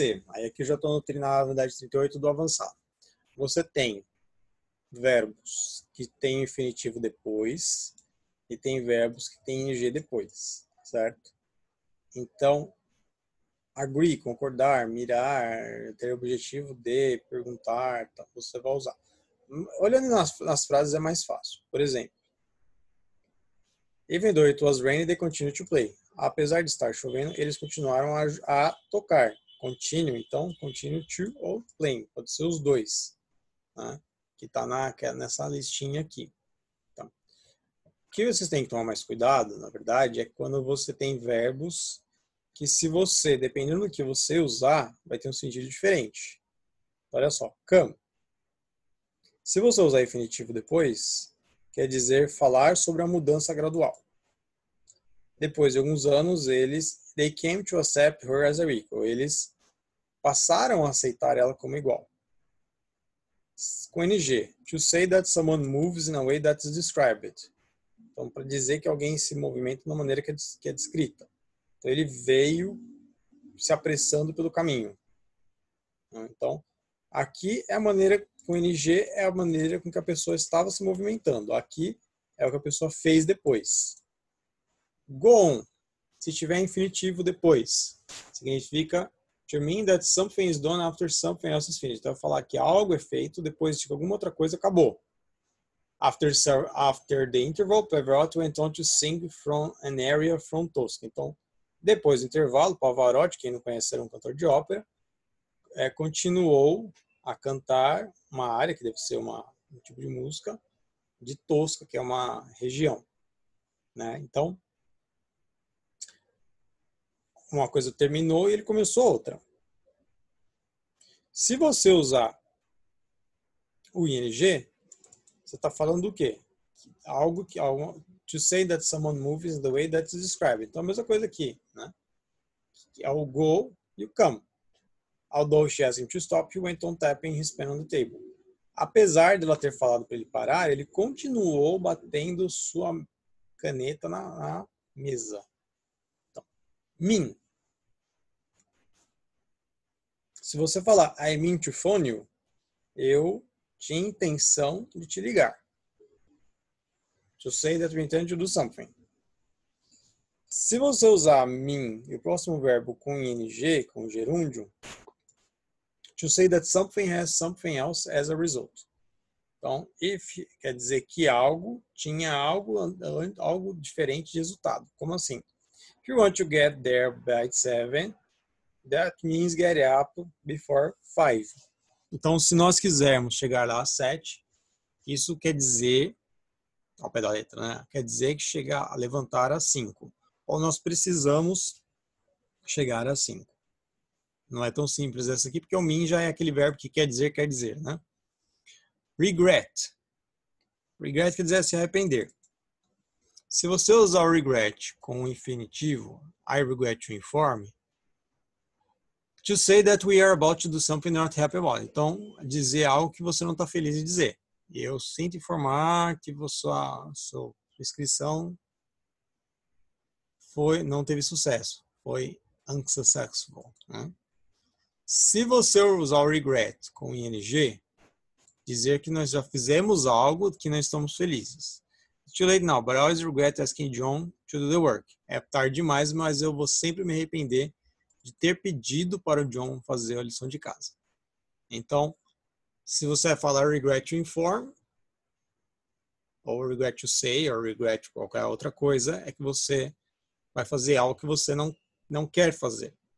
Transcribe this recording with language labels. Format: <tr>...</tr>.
<pt>Aí aqui eu já estou na unidade 38 do avançado. Você tem verbos que têm infinitivo depois e tem verbos que têm ing depois, certo? Então, agree, concordar, mirar, ter objetivo de, perguntar, tá, você vai usar. Olhando nas frases é mais fácil. Por exemplo,</pt> <en>even though it was raining, they continued to play.</en> <pt>Apesar de estar chovendo, eles continuaram a tocar. Continue, então, continue to ou playing. Pode ser os dois, né? Que está nessa listinha aqui. Então, o que vocês têm que tomar mais cuidado, na verdade, é quando você tem verbos que se você, dependendo do que você usar, vai ter um sentido diferente. Olha só, come. Se você usar infinitivo depois, quer dizer falar sobre a mudança gradual. Depois de alguns anos,</pt> <en>they came to accept her as a equal.</en> <pt>Eles passaram a aceitar ela como igual. Com ing,</pt> <en>to say that someone moves in a way that is described.</en> <pt>Então, para dizer que alguém se movimenta de uma maneira que é descrita. Então, ele veio se apressando pelo caminho. Então, aqui é a maneira, com ing, é a maneira com que a pessoa estava se movimentando. Aqui é o que a pessoa fez depois. Go on, se tiver infinitivo depois, significa</pt> <en>to mean that something is done after something else is finished.</en> <pt>Então, eu falar que algo é feito depois de que alguma outra coisa acabou.</pt> <en>After the interval, Pavarotti went on to sing from an area from Tosca.</en> <pt>Então, depois do intervalo, Pavarotti, quem não conhece, era um cantor de ópera, continuou a cantar uma área, que deve ser um tipo de música, de Tosca, que é uma região. Né? Então, uma coisa terminou e ele começou outra. Se você usar o ing, você está falando do quê?</pt> <en>To say that someone moves the way that is described.</en> <pt>Então, a mesma coisa aqui, né? É o go e o come.</pt> <en>Although she asked him to stop, he went on tapping his pen on the table.</en> <pt>Apesar de ela ter falado para ele parar, ele continuou batendo sua caneta na mesa. Então, mean. Se você falar</pt> <en>I mean to phone you,</en> <pt>eu tinha intenção de te ligar.</pt> <en>To say that we intend to do something.</en> <pt>Se você usar mean e o próximo verbo com ing, com gerúndio,</pt> <en>to say that something has something else as a result.</en> <pt>Então, if quer dizer que algo tinha algo diferente de resultado. Como assim?</pt> <en>If you want to get there by 7, that means get up before 5.</en> <pt>Então, se nós quisermos chegar lá às 7, isso quer dizer, ao pé da letra, né? Quer dizer que chegar a levantar às 5. Ou nós precisamos chegar às 5. Não é tão simples essa aqui, porque o mean já é aquele verbo que quer dizer, né? Regret. Regret quer dizer se arrepender. Se você usar o regret com o infinitivo,</pt> <en>I regret to inform, to say that we are about to do something not happy about.</en> <pt>Então, dizer algo que você não está feliz em dizer. Eu sinto informar que sua inscrição não teve sucesso. Foi unsuccessful. Né? Se você usar o regret com ing, dizer que nós já fizemos algo que não estamos felizes.</pt> <en>It's too late now, but I always regret asking John to do the work.</en> <pt>É tarde demais, mas eu vou sempre me arrepender de ter pedido para o John fazer a lição de casa. Então, se você vai falar regret to inform, ou regret to say, ou regret qualquer outra coisa, é que você vai fazer algo que você não quer fazer.</pt>